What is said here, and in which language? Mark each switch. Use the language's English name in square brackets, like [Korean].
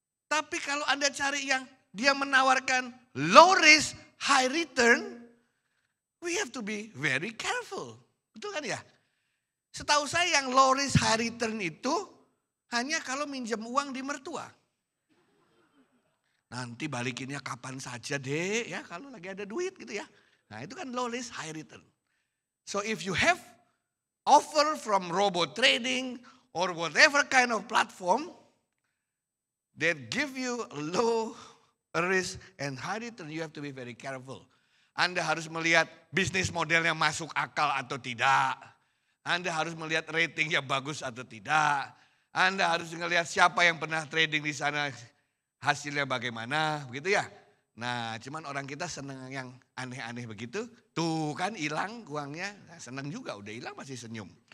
[Indonesian] Tapi kalau Anda cari yang dia menawarkan [English] low risk, high return, we have to be very careful. [Indonesian] Betul kan ya? Setahu saya yang low risk, high return itu hanya kalau minjem uang di mertua. Nanti balikinnya kapan saja deh ya, kalau lagi ada duit gitu ya. Nah itu kan low risk, high return. [English] So if you have offer from robot trading or whatever kind of platform that give you low risk and high return, you have to be very careful. [Indonesian] Anda harus melihat bisnis modelnya masuk akal atau tidak. Anda harus melihat ratingnya bagus atau tidak. Anda harus melihat siapa yang pernah trading di sana, hasilnya bagaimana, begitu ya. Nah, cuman orang kita senang yang aneh-aneh begitu. Tuh kan hilang uangnya, nah, senang juga udah hilang masih senyum.